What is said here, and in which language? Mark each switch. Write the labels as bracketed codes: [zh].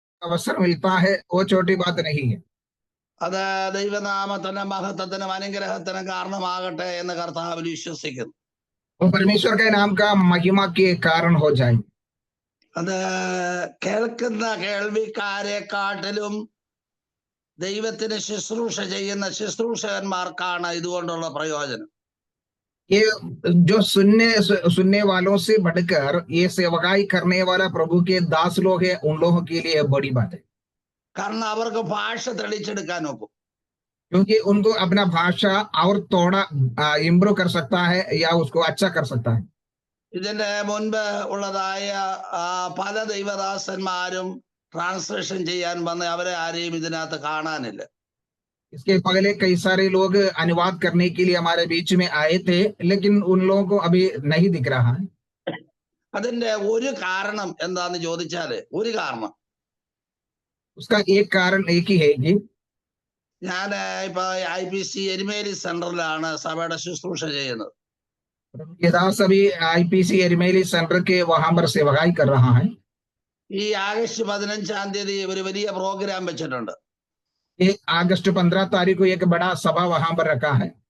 [hi] अवसर मिलता है वो छोटी बात नहीं है। [ml] അത് ദൈവനാമത്തിന് മഹത്വത്തിനും അനുഗ്രഹത്തിനും കാരണമാകട്ടെ എന്ന് കർത്താവിൽ വിശ്വസിക്കുന്നു. [hi] वो परमेश्वर के नाम का महिमा के कारण हो जाए। [ml] അത് കേൾക്കുന്ന കേൾവിക്കാരെക്കാട്ടിലും ദൈവത്തിന് ശുശ്രൂഷ ചെയ്യുന്ന ശുശ്രൂഷകന്മാർക്കാണ് ഇതുകൊണ്ടുള്ള പ്രയോജനം. [hi] ये जो सुनने वालों से बढ़कर ये सेवकाई करने वाला प्रभु के दास लोग हैं, उन लोगों के लिए बड़ी बात है। [ml] കാരണം അവർക്ക് ഭാഷ തെളിച്ചെടുക്കാൻ ഒക്കും. [hi] क्योंकि उनको अपना भाषा और थोड़ा इम्प्रूव कर सकता है या उसको अच्छा कर सकता है। [ml] ഇതിന്റെ മുൻപ് ഉള്ളതായ പല ദൈവദാസന്മാരും ട്രാൻസ്ലേഷൻ ചെയ്യാൻ വന്ന് അവരെ ആരെയും ഇതിനകത്ത് കാണാനില്ല. [hi] इसके पहले कई सारे लोग अनुवाद करने के लिए हमारे बीच में आए थे, लेकिन उन लोगों को अभी नहीं दिख रहा है। [ml] അതിന്റെ ഒരു കാരണം എന്താന്ന് ചോദിച്ചാല് ഒരു കാരണം [hi] उसका एक कारण एक ही है कि [ml] ഞാൻ ഇപ്പൊ IPC എരുമേലി സെന്ററിലാണ് സഭയുടെ ശുശ്രൂഷ ചെയ്യുന്നത്. [hi] दास अभी IPC एरमेली सेंटर के वहां पर सेवकाई कर रहा है। [ml] ഈ ആഗസ്റ്റ് 15-ാം തീയതി ഒരു വലിയ പ്രോഗ്രാം വെച്ചിട്ടുണ്ട്. [hi] ये अगस्त 15 तारीख को एक बड़ा सभा वहां पर रखा है।